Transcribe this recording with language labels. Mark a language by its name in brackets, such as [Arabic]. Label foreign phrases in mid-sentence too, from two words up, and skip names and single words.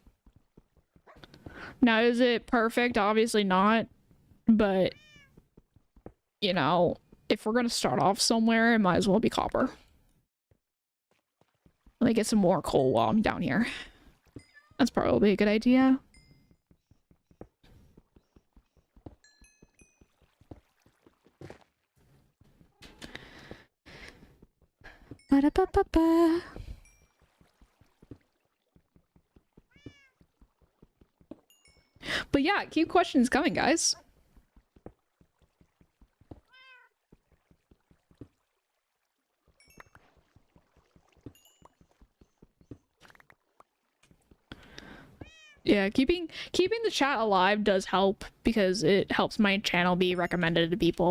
[English] Now, is it perfect? Obviously not. But, you know, if we're gonna start off somewhere, it might as well be copper. Let me get some more coal while I'm down here. That's probably a good idea. Ba-da-ba-ba-ba. But yeah, keep questions coming, guys. Yeah, keeping the chat alive does help because it helps my channel be recommended to people.